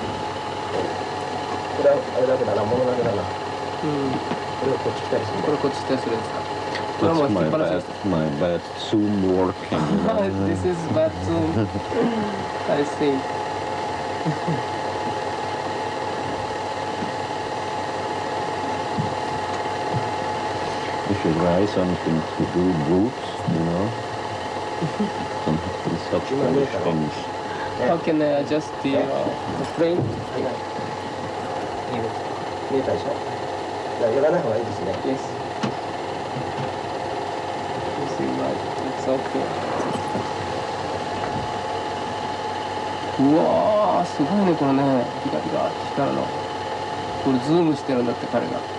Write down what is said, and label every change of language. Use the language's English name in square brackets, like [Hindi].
[Japanese] これあれだけだな、物だけだな。これをこっち来たりする。これこっち来たりするやつか。 [English] That's my bad Zoom working. This is bad Zoom. I see. We should try something to do boots, you know? Something such things. How can I adjust the frame? [Japanese] 見えたでしょ。じゃあ寄らない方がいいですね。 [English] Yes. You see, right? It's okay. [Japanese] うわー、すごいねこれね。ピカピカ光るの。これズームしてるんだって彼が。